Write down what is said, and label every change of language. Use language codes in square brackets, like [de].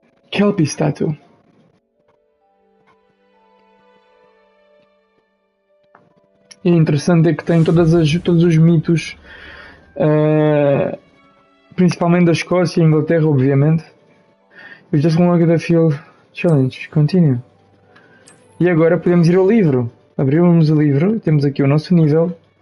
[en] Kelpie Statue. [pt] E interessante é que tem todos os mitos, principalmente da Escócia e Inglaterra, obviamente. [en] We just look at the field challenge. Continue. [pt] E agora podemos ir ao livro. Abrimos o livro. Temos aqui o nosso nível.